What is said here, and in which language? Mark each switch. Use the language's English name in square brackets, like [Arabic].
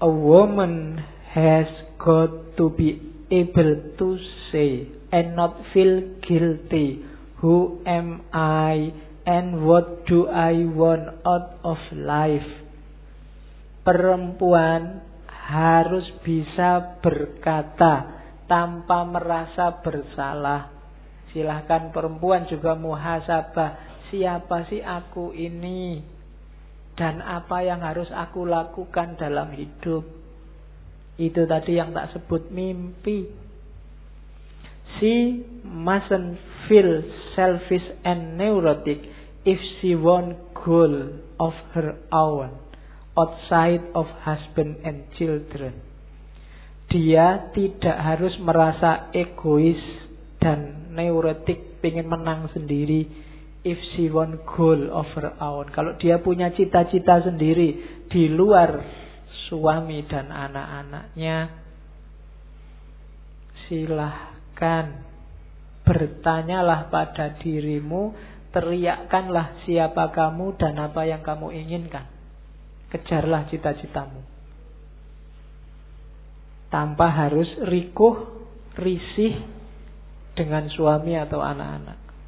[English] A woman has got to be able to say and not feel guilty. Who am I and what do I want out of life? [Indonesian] Perempuan harus bisa berkata tanpa merasa bersalah. Silakan perempuan juga muhasabah. Siapa sih aku ini? Dan apa yang harus aku lakukan dalam hidup? Itu tadi yang tak sebut mimpi. [English] She mustn't feel selfish and neurotic if she want goal of her own outside of husband and children. [Indonesian] Dia tidak harus merasa egois dan neurotic pengen menang sendiri. [English] If she want goal of her own, [Indonesian] kalau dia punya cita-cita sendiri di luar suami dan anak-anaknya, silahkan bertanyalah pada dirimu, teriakkanlah siapa kamu dan apa yang kamu inginkan, kejarlah cita-citamu tanpa harus rikuh, risih dengan suami atau anak-anak.